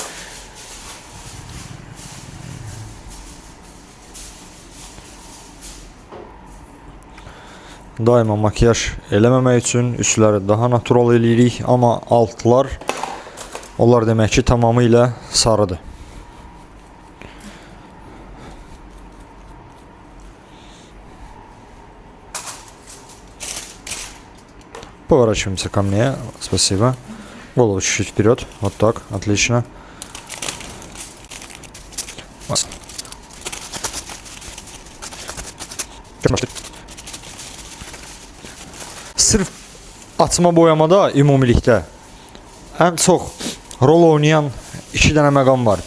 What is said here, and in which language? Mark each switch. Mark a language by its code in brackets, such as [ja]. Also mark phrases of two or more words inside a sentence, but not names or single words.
[az] Daima makiyaj eləməmək üçün üstləri daha natural eləyirik, amma altlar, onlar demək ki, tamamilə sarıdır. [ru] Поворачиваемся ко мне, спасибо. Голову чуть-чуть вперед, вот так, отлично. [az] Sırf açma boyamada ümumilikdə ən çox rol oynayan iki dənə məqam var.